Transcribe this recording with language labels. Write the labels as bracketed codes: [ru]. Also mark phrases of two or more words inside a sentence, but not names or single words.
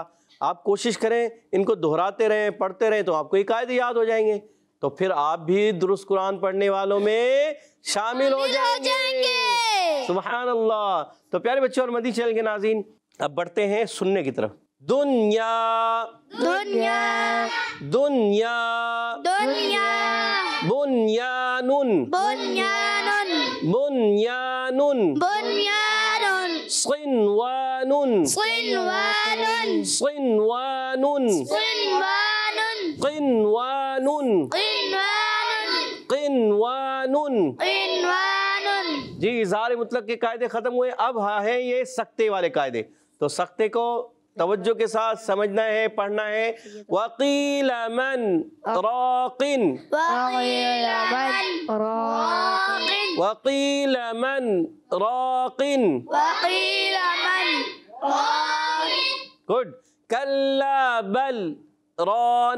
[ur] آپ کوشش کریں ان کو دہراتے رہیں، پڑھتے رہیں، تو آپ کو یہ قاعدے یاد ہو جائیں گے، تو پھر آپ بھی درست قرآن پڑھنے والوں میں شامل ہو جائیں گے۔ [ar] سبحان اللہ۔ [ur] تو پیارے بچوں اور مدنی چینل کے ناظرین، اب بڑھتے ہیں سننے کی طرف۔ [ar] دنیا دنیا دنیا دنیا بنیانن بنیان بنیانن بنیان صنوانن صنوان صنوانن صنوان قنوانن قنوان قنوانن۔ قنوان۔ [ur] جی اظہار مطلق کے قاعدے ختم ہوئے، اب ہیں یہ سکتے والے قاعدے، تو سکتے کو توجہ کے ساتھ سمجھنا ہے، پڑھنا ہے۔ [ar] وَقِيلَ مَنْ رَاقٍ وقيل من راق وَقِيلَ مَنْ رَاقٍ وقيل من راق گڈ۔ كَلَّا بَلْ رَانَ